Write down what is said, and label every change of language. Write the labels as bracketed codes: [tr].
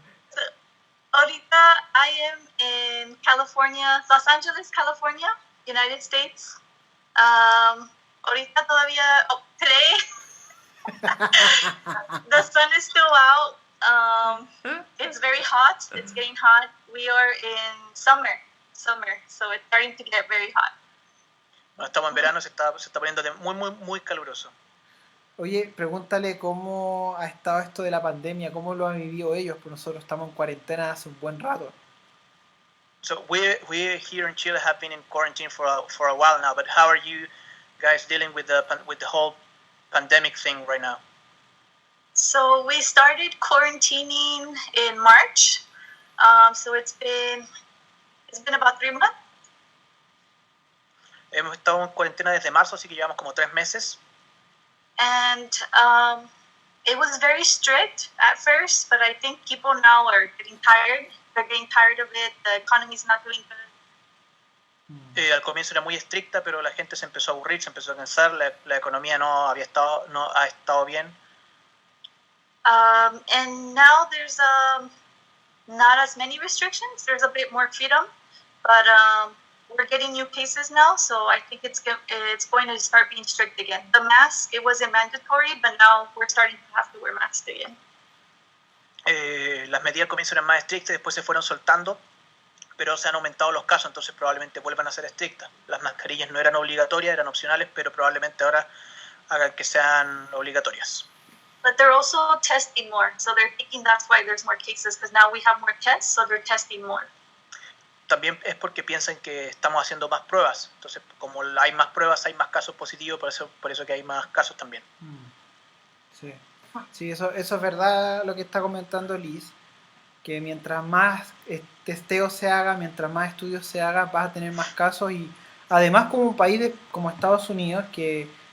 [en] So, ahorita I am in California, Los Angeles, California, United States. Ahorita todavía, today, the sun is still out. It's very hot. It's getting hot. We are in summer, so it's starting to get very hot. [es] Bueno, estamos en verano, se está poniendo muy caluroso. Oye, pregúntale cómo ha estado esto de la pandemia, cómo lo han vivido ellos, pues nosotros estamos en cuarentena hace un buen rato. [en] So we here in Chile have been in quarantine for a while now, but how are you guys dealing with the whole pandemic thing right now? So we started quarantining in March. So it's been about 3 months. [es] Hemos estado en cuarentena desde marzo, así que llevamos como 3 meses. [en] And it was very strict at first, but I think people now are getting tired. They're getting tired of it. The economy's not doing good. [es] Al comienzo era muy estricta, pero la gente se empezó a aburrir, se empezó a cansar, la economía no ha estado bien. [en] And now there's not as many restrictions. There's a bit more freedom, but we're getting new cases now, so I think it's going to start being strict again. The mask, it wasn't mandatory, but now we're starting to have to wear masks again. [es] Las medidas al comienzo eran más estrictas, después se fueron soltando, pero se han aumentado los casos, entonces probablemente vuelvan a ser estrictas. Las mascarillas no eran obligatorias, eran opcionales, pero probablemente ahora hagan que sean obligatorias. [en] But they're also testing more, so they're thinking that's why there's more cases, because now we have more tests, so they're testing more. [es] También es porque piensan que estamos haciendo más pruebas, entonces como hay más pruebas, hay más casos positivos, por eso que hay más casos también. Sí, sí, eso es verdad lo que está comentando Liz, que mientras más testeo se haga, mientras más estudios se hagan, vas a tener más casos y además como un país como Estados Unidos, que